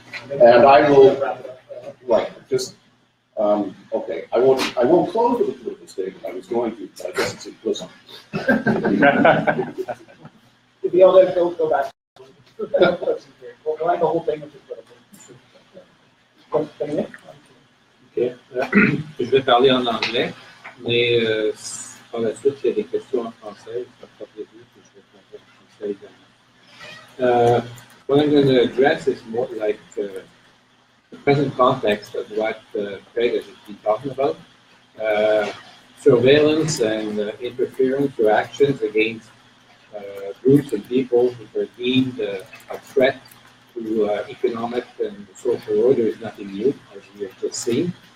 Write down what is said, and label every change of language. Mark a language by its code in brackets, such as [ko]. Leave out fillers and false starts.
[en] And I will, right, just, okay, I won't close with a political statement. I was going to, but I guess it's implicit. If you all let go back. We'll go the whole thing with the Okay. [fr] Je vais parler en anglais, mais par la suite, il y a des questions en français. Je vais prévu que je vais parler en français également. [en] What I'm going to address is more like the present context of what Craig has been talking about. Surveillance and interference or actions against groups and people who are deemed a threat to economic and social order is nothing new, as we have just seen.